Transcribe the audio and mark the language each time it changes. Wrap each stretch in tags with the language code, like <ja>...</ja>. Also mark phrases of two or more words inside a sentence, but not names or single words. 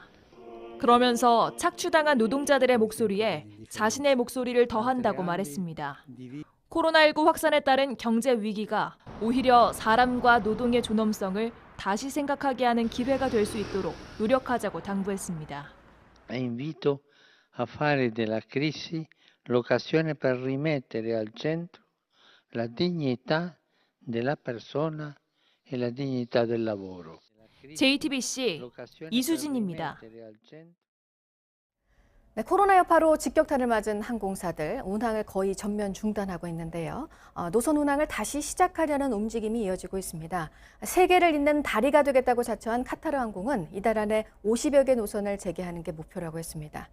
<ko>그러면서 착취당한 노동자들의 목소리에 자신의 목소리를 더한다고 말했습니다. 코로나19 확산에 따른 경제 위기가 오히려 사람과 노동의 존엄성을 다시 생각하게 하는 기회가 될 수 있도록 노력하자고 당부했습니다.</ko> <it>Invito a fare della crisi l'occasione per rimettere al centro la dignità della persona e la dignità del lavoro.</it> <ko>JTBC 이수진입니다. 네, 코로나 여파로 직격탄을 맞은 항공사들 운항을 거의 전면 중단하고 있는데요. 노선 운항을 다시 시작하려는 움직임이 이어지고 있습니다. 세계를 잇는 다리가 되겠다고 자처한 카타르 항공은 이달 안에 50여 개 노선을 재개하는 게 목표라고 했습니다.</ko>